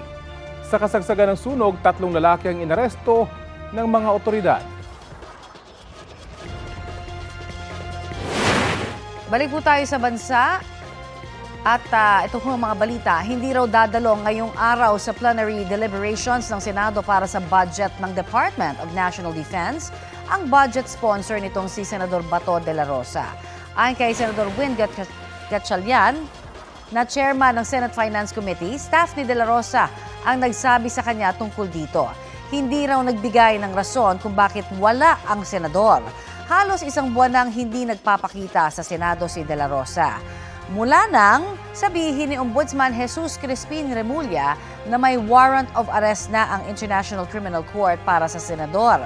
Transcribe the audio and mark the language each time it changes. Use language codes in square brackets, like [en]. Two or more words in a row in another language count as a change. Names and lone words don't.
[tl] Sa kasagsagan ng sunog, 3 lalaki ang inaresto ng mga otoridad. Balik po tayo sa bansa. At ito po ang mga balita, hindi raw dadalo ngayong araw sa [en] plenary deliberations [tl] ng Senado para sa budget ng Department of National Defense ang budget sponsor nitong si Senador Bato de la Rosa. Ayon kay Senador Win Gatchalian, na chairman ng Senate Finance Committee, staff ni de la Rosa ang nagsabi sa kanya tungkol dito. Hindi raw nagbigay ng rason kung bakit wala ang senador. Halos 1 buwan nang hindi nagpapakita sa Senado si de la Rosa. Mula nang sabihin ni Ombudsman Jesus Crispin Remulla na may [en] warrant of arrest [tl] na ang International Criminal Court para sa senador.